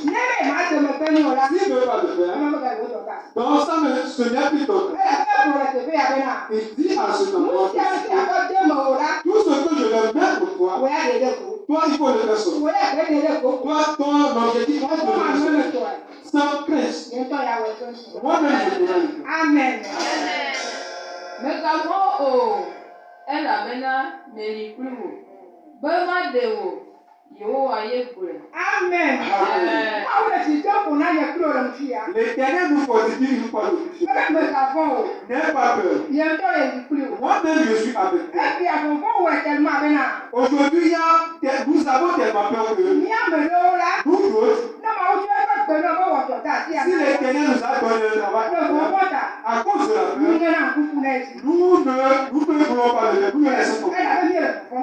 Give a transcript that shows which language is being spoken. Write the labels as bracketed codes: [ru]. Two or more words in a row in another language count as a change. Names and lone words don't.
[fr] S'il ne veut pas le faire, donc ça ce n'est plus ton cas. Il dit à ce moment, tout ce que je vais mettre pour toi, toi il faut le faire seul. Toi ton objectif est de le faire sans crainte. Moi-même je te le faire. Amen. [ee] Megavɔ̃ o, elabena meli kpli wò, be maɖe wò, Yehowa ye gblɔe. [fr] Amen. L'Éternel nous fortifie une fois de plus. N'aie pas peur. Moi-même je suis avec toi. Aujourd'hui, nous avons tellement peur que nous d'autres, si l'Éternel nous a donné le travail à cause de la peur, nous ne voulons pas le faire, nous le laissons comme ça.